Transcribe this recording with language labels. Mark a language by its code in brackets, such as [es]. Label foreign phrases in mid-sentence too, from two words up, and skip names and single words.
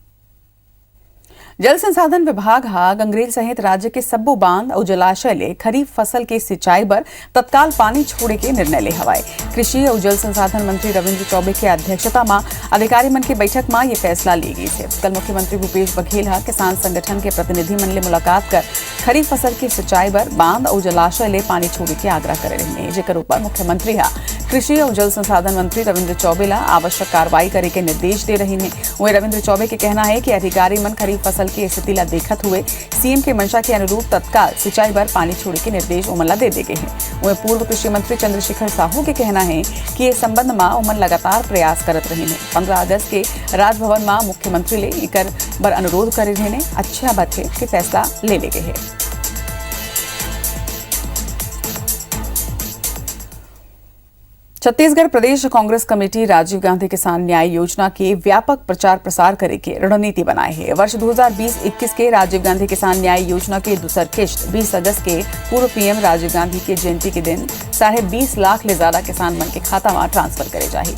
[hne] जल संसाधन विभाग हा गंगरेल सहित राज्य के सब्बो बांध और जलाशय ले खरीफ फसल के सिंचाई पर तत्काल पानी छोड़े के निर्णय ले हवाए। कृषि और जल संसाधन मंत्री रविंद्र चौबे की अध्यक्षता में अधिकारी मन की बैठक में ये फैसला ली गई है। कल मुख्यमंत्री भूपेश बघेल हा किसान संगठन के प्रतिनिधि मन ले मुलाकात कर खरीफ फसल की सिंचाई पर बांध और जलाशय ले पानी छोड़े के आग्रह करे रहे। जेकर ऊपर मुख्यमंत्री हा कृषि और जल संसाधन मंत्री रविंद्र चौबे ला आवश्यक कार्रवाई करे के निर्देश दे रही है। वहीं रविंद्र चौबे के कहना है कि अधिकारी मन खरीफ फसल की स्थिति ला देखत हुए सीएम के मंशा के अनुरूप तत्काल सिंचाई पर पानी छोड़े के निर्देश उमन दे दिए हैं। वहीं पूर्व कृषि मंत्री चंद्रशेखर साहू के कहना है कि इस संबंध में उमन लगातार प्रयास करत रही है। 15 अगस्त के राजभवन में मुख्यमंत्री ले एकर बर अनुरोध करे रहे ने। अच्छा बात है कि फैसला ले गए है। छत्तीसगढ़ प्रदेश कांग्रेस कमेटी राजीव गांधी किसान न्याय योजना के व्यापक प्रचार प्रसार करे के रणनीति बनाए है। वर्ष 2020-21 के राजीव गांधी किसान न्याय योजना के दूसर किश्त 20 अगस्त के पूर्व पीएम राजीव गांधी के जयंती के दिन 20.5 लाख ले ज्यादा किसान मन के खाता में ट्रांसफर करे जाही।